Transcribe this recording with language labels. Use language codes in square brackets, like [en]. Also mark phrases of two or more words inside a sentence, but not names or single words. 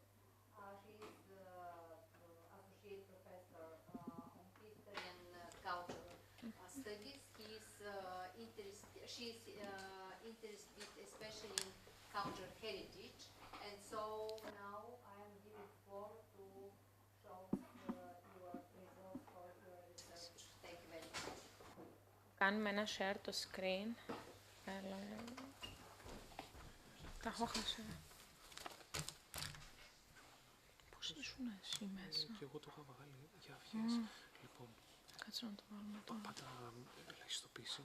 [en] She is the associate professor on history and culture studies. She's interested especially in cultural heritage, and so now I am giving floor to show your results for your research. Thank you very much. [el] Κάνουμε ένα share το screen. Τα έχω χάσει. Πώς ήσουν εσύ μέσα? Και εγώ το είχα βγάλει για αυγές. Λοιπόν, κάτσε να το βάλουμε τώρα. Πάντα ελαχιστοποίηση.